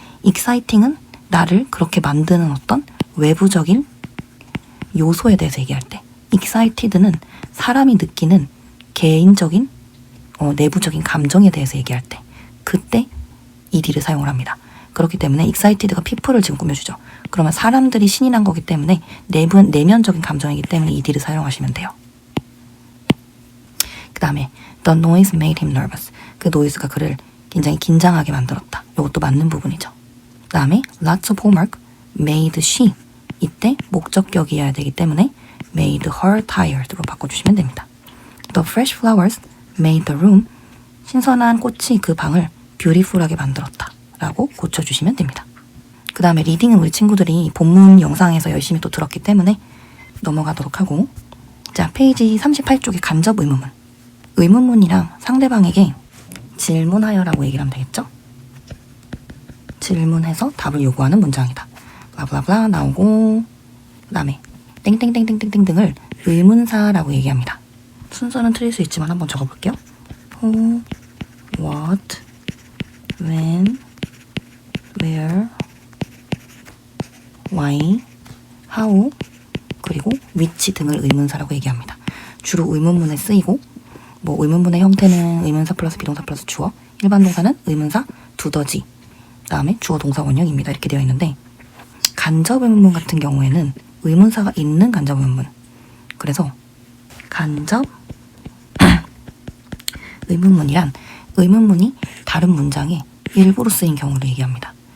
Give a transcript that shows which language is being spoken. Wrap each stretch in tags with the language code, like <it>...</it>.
<ko>exciting은 나를 그렇게 만드는 어떤 외부적인 요소에 대해서 얘기할 때, excited는 사람이 느끼는 개인적인 내부적인 감정에 대해서 얘기할 때, 그때 ed를 사용을 합니다. 그렇기 때문에 excited가 people를 지금 꾸며주죠. 그러면 사람들이 신이 난 거기 때문에 내면적인 감정이기 때문에 ed를 사용하시면 돼요. 그 다음에</ko> <en>the noise made him nervous,</en> <ko>그 노이즈가 그를 굉장히 긴장하게 만들었다. 이것도 맞는 부분이죠. 그 다음에</ko> <en>lots of homework made she,</en> <ko>이때 목적격이어야 되기 때문에</ko> <en>made her tired</en> <ko>로 바꿔주시면 됩니다.</ko> <en>The fresh flowers made the room.</en> <ko>신선한 꽃이 그 방을 beautiful하게 만들었다 라고 고쳐주시면 됩니다. 그 다음에 리딩은 우리 친구들이 본문 영상에서 열심히 또 들었기 때문에 넘어가도록 하고, 자, 페이지 38쪽에 간접 의문문. 의문문이랑 상대방에게 질문하여라고 얘기를 하면 되겠죠? 질문해서 답을 요구하는 문장이다. 블라블라블라 나오고, 그 다음에 땡땡땡땡땡땡 등을 의문사라고 얘기합니다. 순서는 틀릴 수 있지만 한번 적어볼게요.</ko> <en>Who, what, when, where, why, how, 그리고 which</en> <ko>등을 의문사라고 얘기합니다. 주로 의문문에 쓰이고, 뭐 의문문의 형태는 의문사 플러스 비동사 플러스 주어, 일반 동사는 의문사 두더지, 그 다음에 주어 동사 원형입니다. 이렇게 되어 있는데, 간접 의문문 같은 경우에는 의문사가 있는 간접 의문문. 그래서 간접 의문문이란 의문문이 다른 문장에 일부러 쓰인 경우를 얘기합니다.</ko>